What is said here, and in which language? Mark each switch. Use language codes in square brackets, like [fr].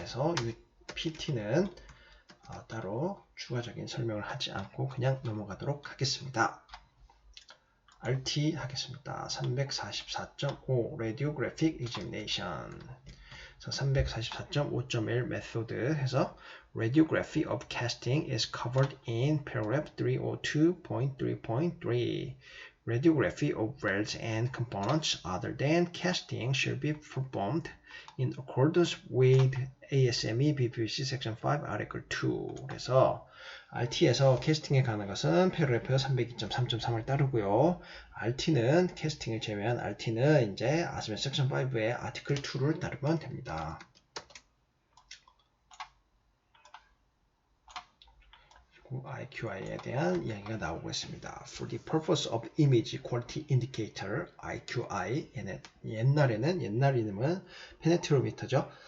[ko] 그래서 이 PT는 따로 추가적인 설명을 하지 않고 그냥 넘어가도록 하겠습니다. RT 하겠습니다. [en] 344.5 Radiographic Examination 344.5.1 [ko] 메소드 해서 [en] Radiography of casting is covered in paragraph 302.3.3. Radiography of welds and components other than casting shall be performed in accordance with ASME BPC section 5 article 2. [ko] 그래서 RT에서 캐스팅에 관한 것은 패러그래프 302.3.3을 따르고요. RT는 캐스팅을 제외한 RT는 이제 ASME section 5의 article 2를 따르면 됩니다. IQI에 대한 이야기가 나오고 있습니다. [en] For the purpose of image quality indicator IQI [ko] 옛날에는 옛날 이름은 페네트로미터죠.